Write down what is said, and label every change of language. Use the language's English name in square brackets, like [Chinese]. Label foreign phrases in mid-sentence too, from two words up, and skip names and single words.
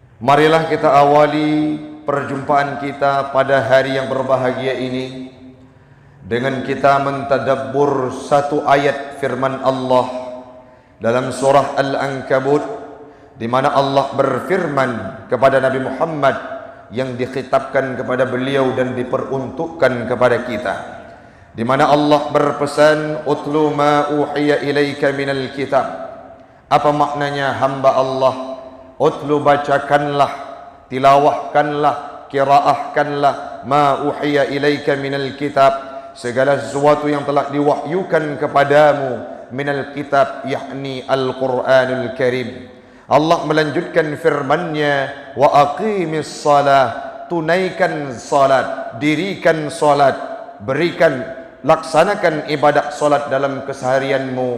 [Indonesian] Marilah kita awali perjumpaan kita pada hari yang berbahagia ini dengan kita mentadabbur satu ayat firman Allah dalam surah Al-Ankabut, di mana Allah berfirman kepada Nabi Muhammad yang dikhitabkan kepada beliau dan diperuntukkan kepada kita, di mana Allah berpesan, [Arabic] اتل ما أوحي إليك من الكتاب. [Indonesian] Apa maknanya hamba Allah? Utlu, bacakanlah, tilawahkanlah, qiraahkanlah [Arabic] ما أوحي إليك من الكتاب, [Indonesian] segala sesuatu yang telah diwahyukan kepadamu [Arabic] من الكتاب, [Indonesian] yakni Al-Quranul Karim. Allah melanjutkan firman-Nya, [Arabic] وأقم الصلاة, [Indonesian] tunaikan salat, dirikan salat, berikan, laksanakan ibadah salat dalam keseharianmu.